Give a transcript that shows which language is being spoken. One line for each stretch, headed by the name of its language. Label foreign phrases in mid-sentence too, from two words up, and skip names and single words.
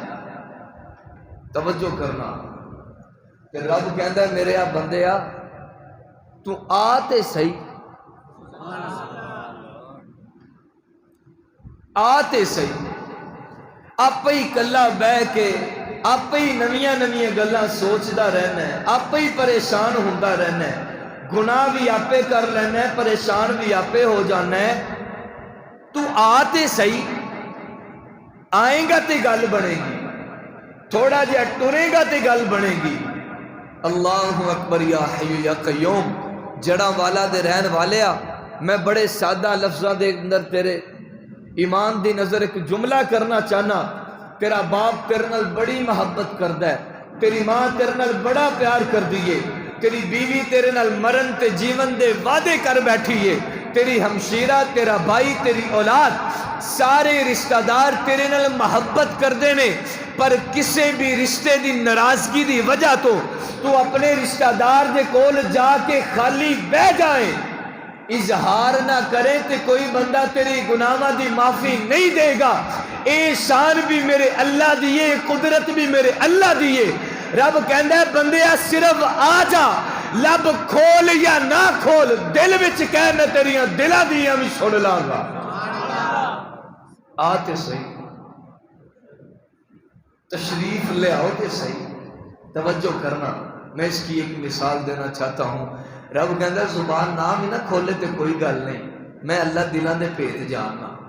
Punjabi: توجہ کرنا، کہ رب کہندا ہے میرے بندے آ، تو آ تے صحیح، آ تے صحیح۔ آپ ہی کلا بہ کے آپ ہی نویاں نویاں گلاں سوچدا رہنا ہے، آپ ہی پریشان ہوندا رہنا ہے، گناہ بھی آپے کر لینا ہے، پریشان بھی آپے ہو جانا ہے۔ تو آ تے صحیح، آئیں گا تے گل بنے گی۔ تھوڑا جہا ٹرے گا تے گل بنے گی۔ اللہ اکبر
Arabic: یا حی یا قیوم،
Punjabi: جڑا والا دے رہن والیا، میں بڑے سادہ لفظاں دے اندر تیرے ایمان دی نظر ایک جملہ کرنا چاہنا۔ تیرا باپ تیرے نال بڑی محبت کردا ہے، تیری ماں تیرے نال بڑا پیار کر دیئے، تیری بیوی تیرے نال مرن تے جیون دے وعدے کر بیٹھی ہے، تیری ہمشیرہ، تیرا بھائی، تیری اولاد، سارے رشتہ دار تیرے نال محبت کردے نے، پر کسے بھی رشتے دی ناراضگی دی وجہ تو اپنے رشتہ دار دے کول جا کے خالی بہ جائیں، اظہار نہ کرے تے کوئی بندہ تیری گناہاں دی معافی نہیں دے گا۔ اے شان بھی میرے اللہ دیئے، قدرت بھی میرے اللہ دیئے۔ رب کہندا ہے بندیا صرف آ جا، لب کھول یا نہ کھول، دل وچ کہہ میں تیریاں دلاں دیاں بھی سن لاں گا۔ آتے صحیح، تشریف لے آؤ تے صحیح، توجہ کرنا۔
Urdu: میں اس کی ایک مثال دینا چاہتا ہوں۔
Punjabi: رب کہندا زبان نام ہی نہ کھولے تے کوئی گل نہیں، میں اللہ دلاں دے بھید جاننا۔